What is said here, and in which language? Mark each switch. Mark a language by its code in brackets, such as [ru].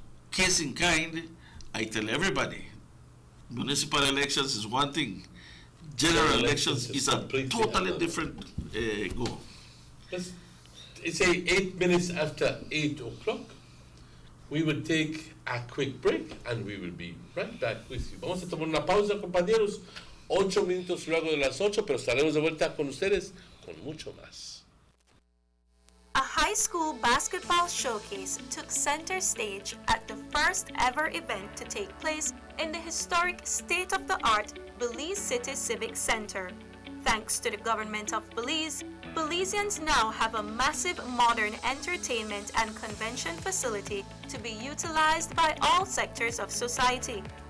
[en] Case in kind, I tell everybody, municipal elections is one thing. General elections is a totally different goal. It's 8 minutes after 8 o'clock. We will take a quick break and we will be right back with you. [es] Vamos a tomar una pausa, compañeros. 8 minutos luego de las 8, pero estaremos de vuelta con ustedes con mucho más. [en] A high school basketball showcase took center stage at the first ever event to take place in the historic state-of-the-art Belize City Civic Center. Thanks to the government of Belize, Belizeans now have a massive modern entertainment and convention facility to be utilized by all sectors of society.